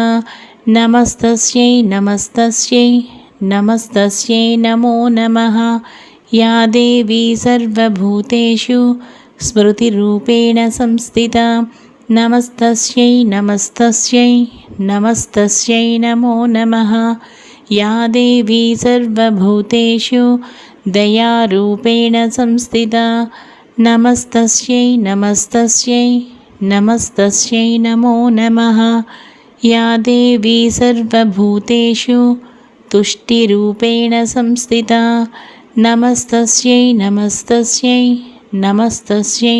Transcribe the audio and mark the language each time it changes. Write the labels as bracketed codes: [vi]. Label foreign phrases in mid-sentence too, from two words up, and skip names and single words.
[sa] నమస్తస్యై నమస్తస్యై నమస్తస్యై నమో నమః. యా దేవీ సర్వభూతేషు స్మృతిరూపేణ సంస్థితా. నమస్తస్యై నమస్తస్యై నమస్తస్యై నమో నమః. या देवी सर्वभूतेषु दयारूपेण संस्थिता नमस्तस्यै नमस्तस्यै नमस्तस्यै नमो नमः या देवी सर्वभूतेषु तुष्टिरूपेण संस्थिता नमस्तस्यै नमस्तस्यै नमस्तस्यै